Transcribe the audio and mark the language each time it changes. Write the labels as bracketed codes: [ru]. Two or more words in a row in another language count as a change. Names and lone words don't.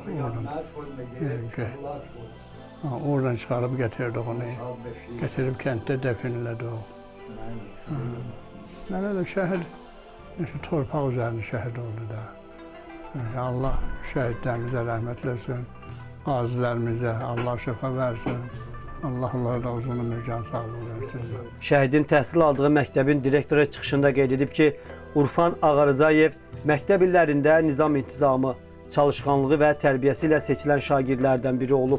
[tr] Oradan çıkarıp getirdik onu. Getirip kentte definledik. Nerede şehir? İşte torpaq üzerine şehit oldu da. Allah şehitlerimize rahmet etsin. [az] Qazilərimizə Allah şəfa versin. Allah onlara da uzun ömür, can sağlığı versin. Şəhidin təhsil aldığı məktəbin direktoru çıxışında qeyd edib ki, Urfan Ağarızayev məktəb illərində nizam intizamı, çalışqanlığı və tərbiyəsi ilə seçilən şagirdlərdən biri olub.